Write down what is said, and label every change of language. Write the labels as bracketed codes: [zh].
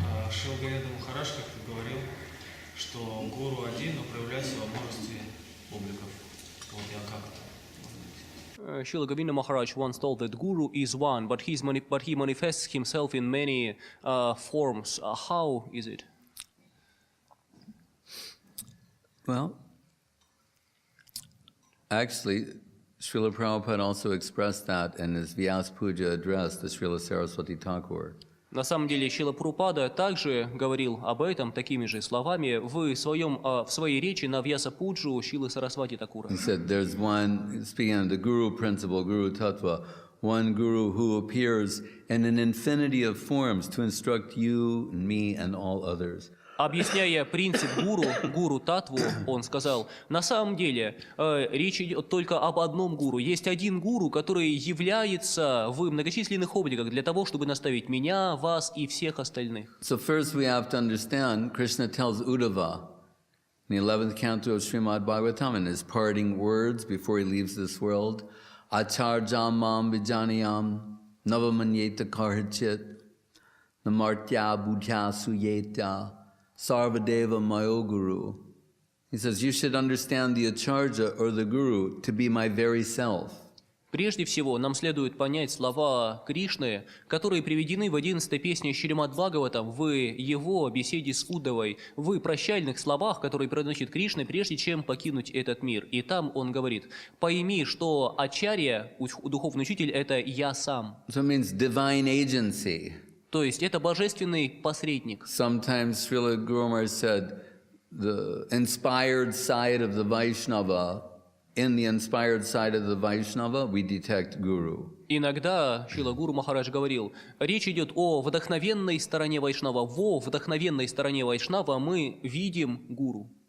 [ru] Шрила Махарадж как-то говорил, что гуру один, но проявляется во множестве обликов. Вот я как-то. [en] Srila Govinda Maharaj once told that Guru is one, but he manifests himself in many forms. How is it? Well, actually, Srila Prabhupada also expressed that in his Vyas Puja address to Srila Saraswati Thakur. [ru] На самом деле, Шрила Прабхупада также говорил об этом такими же словами в своей речи на Вьяса-пуджу Шрилы Сарасвати Такура. [en] He said there's one, speaking of the Guru principle, Guru Tattva, one Guru who appears in an infinity of forms to instruct you, me, and all others. [ru] Объясняя принцип гуру татву, он сказал, на самом деле речь идет только об одном гуру. Есть один гуру, который является в многочисленных обликах для того, чтобы наставить меня, вас и всех остальных. [en] So first we have to understand, Krishna tells Uddhava in the 11th canto of Srimad Bhagavatam in his parting words before he leaves this world, [sa] Acharjam mam vijaniyam navamanyeta karhachit namartya buddhya suyeta Sarvadeva Mayo Guru. [en] He says, you should understand the Acharya or the Guru to be my very self. [ru] Прежде всего, нам следует понять слова Кришны, которые приведены в 11-й песне Шримад Бхагаватам в его беседе с Уддавой, в прощальных словах, которые произносит Кришна, прежде чем покинуть этот мир. И там он говорит, пойми, что Ачарья, духовный учитель, это я сам. [en] So it means divine agency. [ru] То есть это божественный посредник. [en] Sometimes Srila Guru Maharaj said, the inspired side of the Vaishnava, in the inspired side of the Vaishnava, we detect Guru. [ru] Иногда Шрила Гуру Махарадж говорил, речь идет о вдохновенной стороне Вайшнава. Во вдохновенной стороне Вайшнава мы видим Гуру.